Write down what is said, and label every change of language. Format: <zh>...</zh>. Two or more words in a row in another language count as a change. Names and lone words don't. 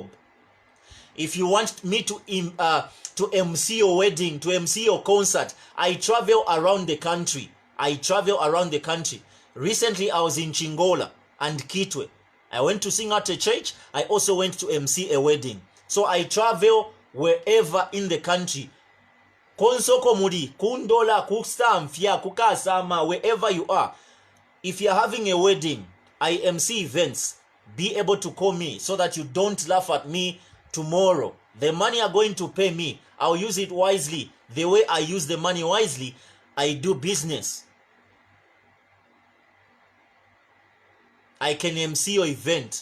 <en>If you want me to MC your wedding, to MC your concert, I travel around the country. Recently, I was in Chingola and Kitwe. I went to sing at a church. I also went to MC a wedding. So I travel wherever in the country.</en> <bem>Konsoko muri, kundola, kustamfia, kukasama,</bem> <en>wherever you are. If you're having a wedding, I MC events, be able to call me so that you don't laugh at me tomorrow. The money you're going to pay me, I'll use it wisely. The way I use the money wisely, I do business. I can MC your event.</en>